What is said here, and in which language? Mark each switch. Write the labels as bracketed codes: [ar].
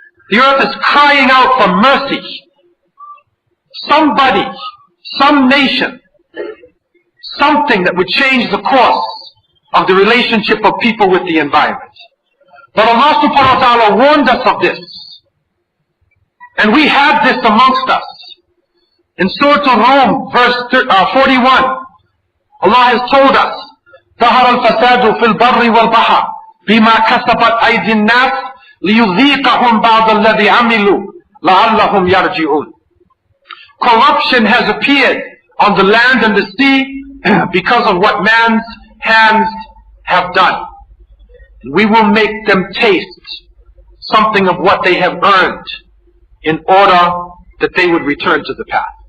[en] The earth is crying out for mercy. Somebody, some nation, something that would change the course of the relationship of people with the environment. But Allah subhanahu wa ta'ala warned us of this. And we have this amongst us. In Surah Al-Rum, verse 41, Allah has told us, [ar] ظهر الفساد في البر والبحر بما كسبت أيدي الناس ليذيقهم بعض الذي عملوا لعلهم يرجعون. [en] Corruption has appeared on the land and the sea because of what man's hands have done. We will make them taste something of what they have earned in order that they would return to the path.